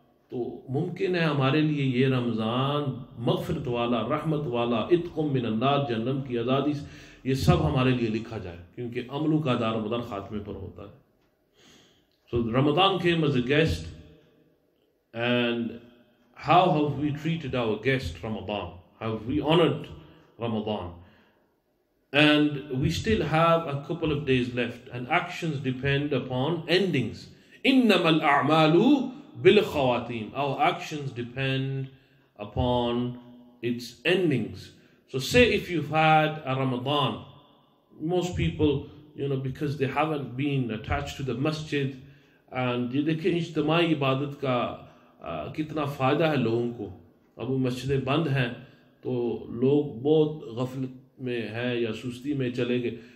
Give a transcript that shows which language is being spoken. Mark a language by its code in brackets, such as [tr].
[ur] تو ممکن ہے ہمارے لیے یہ رمضان مغفرت والا، رحمت والا، [ar] عتق من النار، [ur] جہنم کی آزادی، یہ سب ہمارے لیے لکھا جائے کیونکہ عملوں کا دار و مدار خاتمے پر ہوتا ہے۔ [en] So Ramadan came as a guest, and how have we treated our guest Ramadan? Have we honored Ramadan? And we still have a couple of days left, and actions depend upon endings. [ar] إِنَّمَا الْأَعْمَالُ بِالْخَوَاتِيمِ. [en] Our actions depend upon its endings. So say if you've had a Ramadan, most people, because they haven't been attached to the masjid, and [ur] یہ دیکھیں اجتماعی عبادت کا کتنا فائدہ ہے لوگوں کو، اب وہ مسجدیں بند ہیں تو لوگ بہت غفلت میں ہیں یا سستی میں چلے گئے